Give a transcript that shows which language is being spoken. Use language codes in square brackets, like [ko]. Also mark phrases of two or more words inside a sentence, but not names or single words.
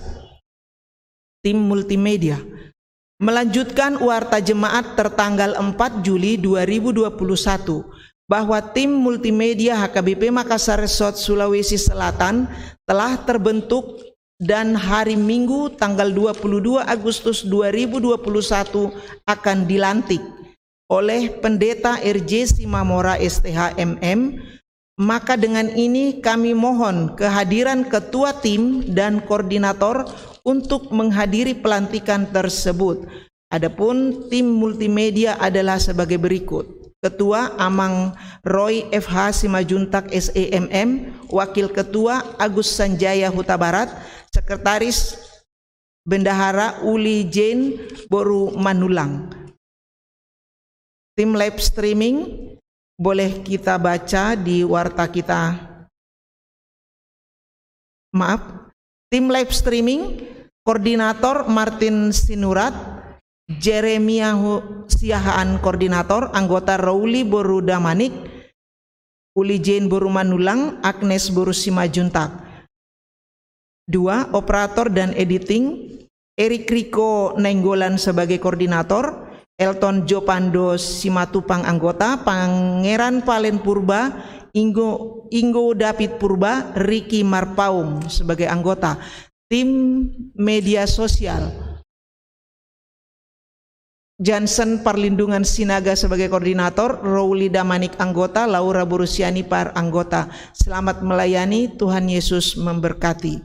[id] Tim multimedia melanjutkan warta jemaat tertanggal 4 Juli 2021 bahwa tim multimedia HKBP Makassar Resort Sulawesi Selatan telah terbentuk dan hari Minggu tanggal 22 Agustus 2021 akan dilantik oleh Pendeta RJ Simamora STHMM. Maka dengan ini kami mohon kehadiran ketua tim dan koordinator untuk menghadiri pelantikan tersebut. Adapun tim multimedia adalah sebagai berikut. Ketua Amang Roy FH Simajuntak SEMM, Wakil Ketua Agus Sanjaya Huta Barat, Sekretaris Bendahara Uli Jane Boru Manulang. Tim [en] live streaming [id] boleh kita baca di warta kita. Maaf, tim [en] live streaming [id] koordinator Martin Sinurat, Jeremia Siahaan koordinator, anggota Rauli Boru Damanik, Uli Jane Boru Manulang, Agnes Boru Simajuntak. 2. Operator dan editing Erik Riko Nenggolan sebagai koordinator, Elton Jopando Simatupang anggota, Pangeran Palen Purba, Ingo David Purba, Ricky Marpaung sebagai anggota. Tim media sosial Jansen Perlindungan Sinaga sebagai koordinator, Rauli Damanik anggota, Laura Borusiani par anggota. Selamat melayani, Tuhan Yesus memberkati.